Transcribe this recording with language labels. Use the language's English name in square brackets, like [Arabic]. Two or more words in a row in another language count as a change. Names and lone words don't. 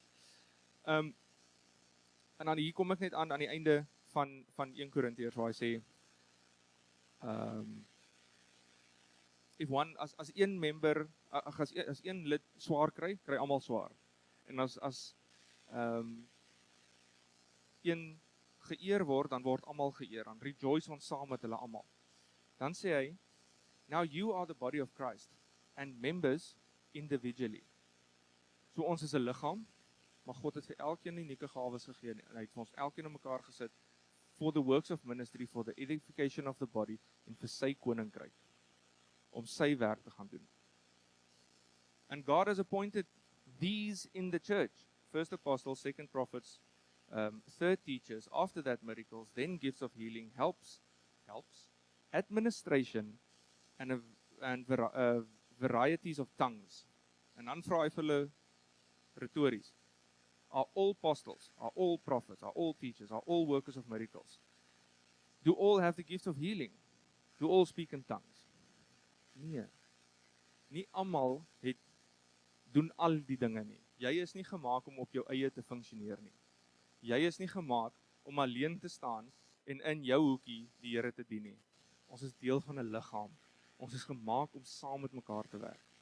[Afrikaans] En dan hier kom ek net aan die einde van 1 Korintiërs waar hy sê as een member as een lid swaar kry almal swaar. En as een geëer word, dan word almal geëer. Dan rejoice ons saam met hulle almal. Dan sê hy, [English] now you are the body of Christ and members individually. [Afrikaans] So ons is 'n liggaam, maar God het vir elkeen unieke gawes gegee en hy het vir ons elkeen in mekaar gesit [English] for the works of ministry, for the edification of the body [Afrikaans] en vir sy koninkryk om sy werk te gaan doen. [English] And God has appointed these in the church, first apostles, second prophets, third teachers, after that miracles, then gifts of healing, helps, administration and varieties of tongues. [Afrikaans] En dan vra hy vir hulle retories. [English] Are all apostles, are all prophets, are all teachers, are all workers of miracles? Do all have the gift of healing? Do all speak in tongues? [Afrikaans] Nee. Nie almal doen al die dinge nie. Jy is nie gemaak om op jou eie te funksioneer nie. Jy is nie gemaak om alleen te staan en in jou hoekie die Here te dien nie. Ons is deel van 'n liggaam. Ons is gemaak om saam met mekaar te werk.